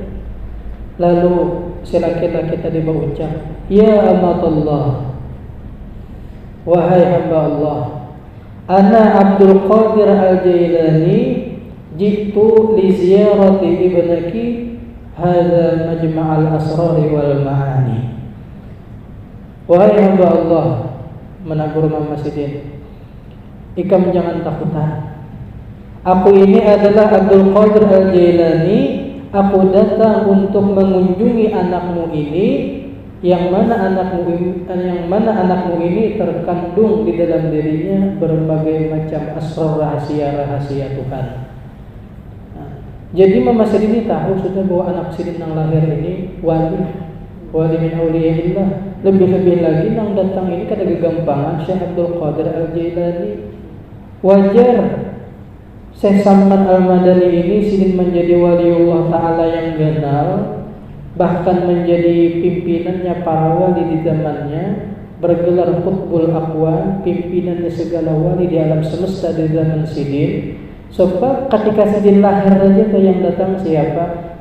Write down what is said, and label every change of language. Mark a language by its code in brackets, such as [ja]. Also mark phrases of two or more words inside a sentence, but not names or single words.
[id] Lalu si laki-laki tadi berucap, [ar] "يا أمة الله, [id] wahai hamba Allah, [ar] أنا عبد القادر الجيلاني جئت لزيارة ابنك هذا مجمع الأسرار والمعاني." [bjn] Wahai hamba Allah, menagur Mama Sidin, ikam jangan takutan. [id] Aku ini adalah Abdul Qadir Al-Jailani. Aku datang untuk mengunjungi anakmu ini, yang mana anakmu ini terkandung di dalam dirinya berbagai macam asrar rahasia Tuhan. Nah, jadi Mama Sidin ini tahu sudah bahwa anak Sidin yang lahir ini [ar] ولي من أولياء الله. [id] Lebih-lebih lagi yang datang ini [bjn] kada gagampangan [id] Syekh Abdul Qadir Al-Jailani. Wajar Syekh Samman Al-Madani ini Sidin menjadi waliullah ta'ala yang ganal, bahkan menjadi pimpinannya para wali di zamannya, bergelar [ar] قطب الأكوان, [id] pimpinannya segala wali di alam semesta di zaman Sidin. Sebab ketika Sidin lahir saja yang datang siapa?